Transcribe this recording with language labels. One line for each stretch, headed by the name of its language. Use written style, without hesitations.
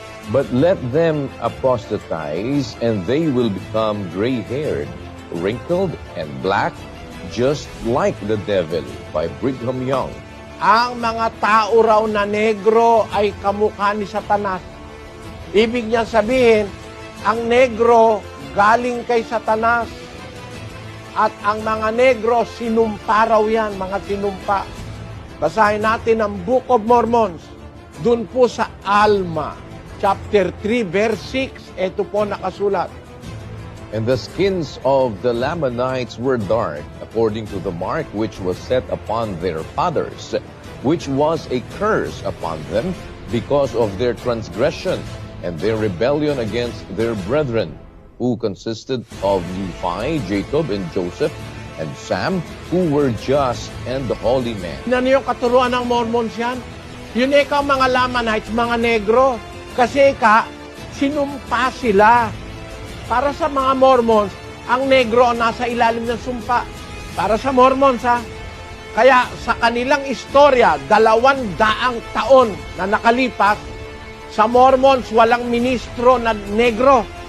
English: But let them apostatize, and they will become gray-haired, wrinkled, and black, just like the devil, by Brigham Young.
Filipino: ang mga tao raw na negro ay kamukha ni Satanas. Ibig niya sabihin, ang negro galing kay Satanas. At ang mga negro, sinumpa raw yan, mga sinumpa. Basahin natin ang Book of Mormons. Doon po sa Alma, chapter 3, verse 6. Ito po nakasulat.
English: And the skins of the Lamanites were dark, according to the mark which was set upon their fathers, which was a curse upon them because of their transgression and their rebellion against their brethren, who consisted of Nephi, Jacob, and Joseph, and Sam, who were just and holy men.
Filipino: Ano yung katuruan ng Mormons yan? Yun ikaw mga Lamanites, mga negro. Kasi sinumpa sila. Para sa mga Mormons, ang negro nasa ilalim ng sumpa. Para sa Mormons, ha? Kaya sa kanilang istorya, 200 taon na nakalipas, sa Mormons walang ministro na negro.